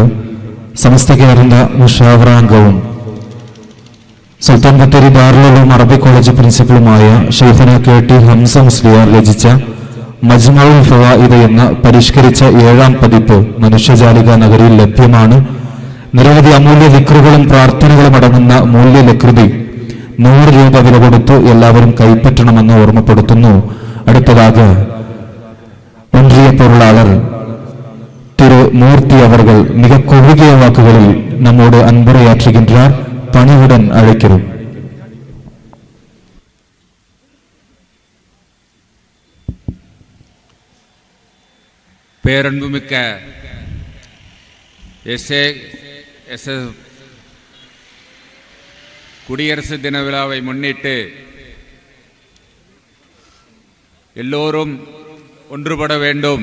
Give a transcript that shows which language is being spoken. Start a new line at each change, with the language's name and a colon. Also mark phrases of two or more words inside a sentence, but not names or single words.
Malayalam: സമസ്ത കേരള മുഷാവറാംഗവും സുൽത്താൻ ബത്തേരി ദാറുൽ അറബി കോളേജ് പ്രിൻസിപ്പലുമായ ഷെയ്ഖുന KT ഹംസ മുസ്ലിയാർ രചിച്ച മജ്മഉൽ ഫവായിദ് എന്ന പരിഷ്കരിച്ച 7ാം പതിപ്പ് മനുഷ്യജാലിക നഗരിയിൽ ലഭ്യമാണ്. നിരവധി അമൂല്യ ദിക്റുകളും പ്രാർത്ഥനകളും അടങ്ങുന്ന മൂല്യലകൃതി 100 രൂപ വില കൊടുത്ത് എല്ലാവരും കൈപ്പറ്റണമെന്ന് ഓർമ്മപ്പെടുത്തുന്നു.
Tamil: അടുത്തதாக ഒன்றிய பொருளாளர் திரு மூர்த்தி அவர்கள் மிக குறுகிய வாக்குகளில் நம்மோடு அன்புரையாற்றுகின்றார். பணிவுடன் அழைக்கிறோம். பேரன்புமிக்க குடியரசு தின விழாவை முன்னிட்டு எல்லோரும் ஒன்றுபட வேண்டும்.